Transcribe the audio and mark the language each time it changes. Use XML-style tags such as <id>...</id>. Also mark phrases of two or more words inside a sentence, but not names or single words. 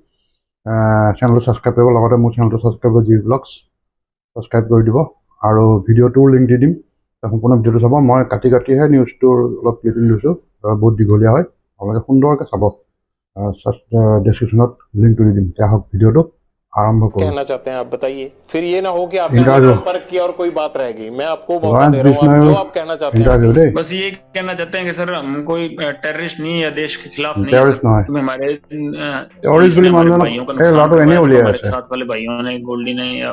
<as>চেনেলটো ছাবস্ক্ৰাইব কৰিব, লগতে মোৰ চেনেলটো ছাবস্ক্ৰাইব কৰিব, GB Vlogs ছাবস্ক্ৰাইব কৰি দিব আৰু ভিডিঅ'টোৰ লিংক দি দিম। সম্পূৰ্ণ ভিডিঅ'টো চাব। মই কাটিহে নিউজটোৰ অলপ ক্লিপিং লৈছোঁ, বহুত দীঘলীয়া হয়, আপোনালোকে সুন্দৰকৈ চাব। ডেছক্ৰিপশ্যনত লিংকটো দি দিম। এতিয়া হওক ভিডিঅ'টো</as> <hi>आरंभ करो। कहना चाहते हैं आप बताइए, फिर ये ना हो कि आपने संपर्क किया और कोई बात रह गई। मैं आपको मौका दे रहा हूँ, आप जो आप कहना चाहते हैं। बस ये कहना चाहते हैं कि सर हम कोई टेररिस्ट नहीं या देश के खिलाफ नहीं है। तुम्हें हमारे भाइयों का नुकसान करवाया, हमारे साथ वाले भाइयों ने, गोल्डी ने या</hi>